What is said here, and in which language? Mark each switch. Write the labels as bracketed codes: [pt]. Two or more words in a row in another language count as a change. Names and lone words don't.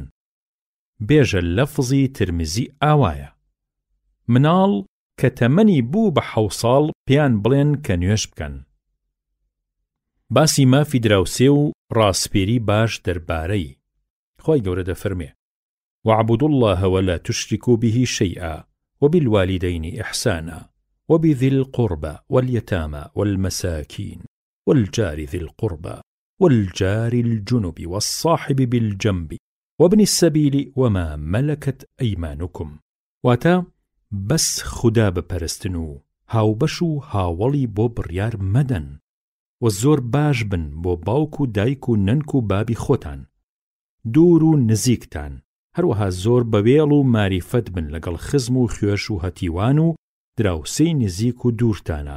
[ckb] بێژە لەفزی ترمزی ئاوایە مناڵ کە تەمەنی بوو بە 7 ساڵ پێیان بڵێن کە نوێژ بکەن. باسی مافی دراوسێ و ڕاستپێری باش دەربارەی خوای گەورە دەفەرمێ [ar] واعبدوا الله ولا تشركوا به شيئا وبالوالدين إحسانا وبذي القربى واليتامى والمساكين والجار ذي القربى والجار الجنب والصاحب بالجنب وابن السبيل وما ملكت أيمانكم. [ckb] واتا بس خدا بپەرستن هاو بشو هاوڵی بۆ بڕیار مەدەن و زۆر باش بن بۆ باوک و دایک و نەنک و بابی خۆتان دوور و نزیکتان هەروەها زۆر بەوێڵ و ماریفەت بن لەگەڵ خزم و خوێش و هەتیوان و دراوسەی نزیک و دوورتانە.